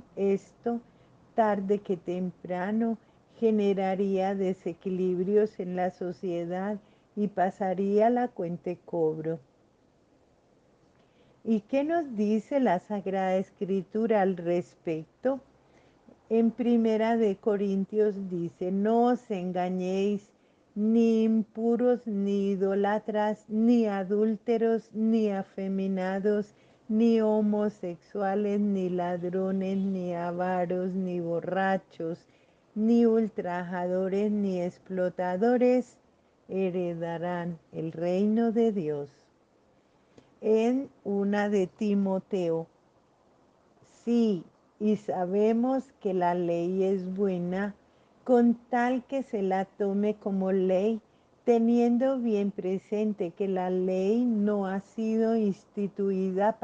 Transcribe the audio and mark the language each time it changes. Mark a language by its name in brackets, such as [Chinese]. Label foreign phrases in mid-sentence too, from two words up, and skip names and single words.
[Spanish] Esto, tarde que temprano, generaría desequilibrios en la sociedad y pasaría la cuenta cobro. ¿Y qué nos dice la Sagrada Escritura al respecto? En Primera de Corintios dice, no os engañéis, ni impuros, ni idólatras, ni adúlteros, ni afeminados, ni homosexuales, ni ladrones, ni avaros, ni borrachos, ni ultrajadores, ni explotadores heredarán el reino de Dios. En una de Timoteo, sí, y sabemos que la ley es buena con tal que se la tome como ley, teniendo bien presente que la ley no ha sido instituida